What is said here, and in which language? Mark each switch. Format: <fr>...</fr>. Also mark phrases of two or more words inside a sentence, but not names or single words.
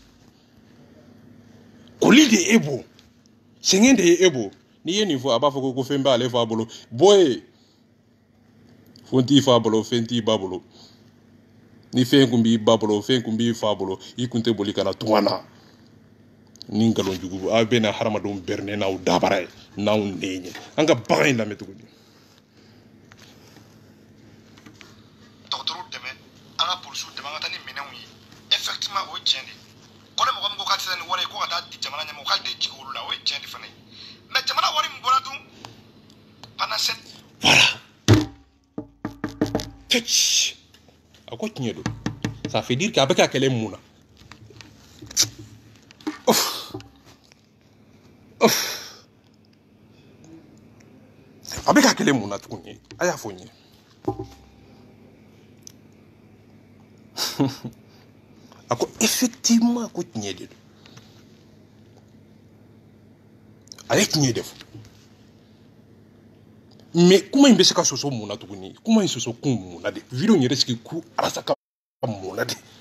<bm>koli de e bɔ sɛgɛn de ye e bɔ n'i ye nin fɔ a b'a fɔ ko fɛn b'ale fa bolo bɔ ye fɛn t'i fa bolo fɛn t'i ba bolo ni fɛn kun b'i ba bolo fɛn kun b'i fa bolo i kun tɛ boli ka na tunga na ni nkalon jugu aw bɛ na hadamadenw bɛrɛ n'aw dabara ye n'aw nɛn ye an ka bagan in lamɛn tuguni. Effectivement, o tiɲɛ de ko ne mɔgɔ min ko k'a tɛ se nin wari ye ko ka taa di jamana ɲɛmɔgɔ k'ale tɛ jigin olu la o ye tiɲɛ de fana ye mais jamana wari min bɔra dun</bm> <fr>pendant cette</fr> <bm>voilà tch a ko tiɲɛ don</bm> <fr>ça fait dire que</fr> <bm>a bɛ ka kɛlɛ mun na a bɛ ka kɛlɛ mun na tuguni a y'a fɔ n ye a ko effectivement ko tiɲɛ de don a ye tiɲɛ de fɔ mais kuma in bɛ se ka sɔsɔ mun na tuguni kuma in sɔsɔ kun mun na de video in yɛrɛ sigi ku arasa ka mun na de</bm>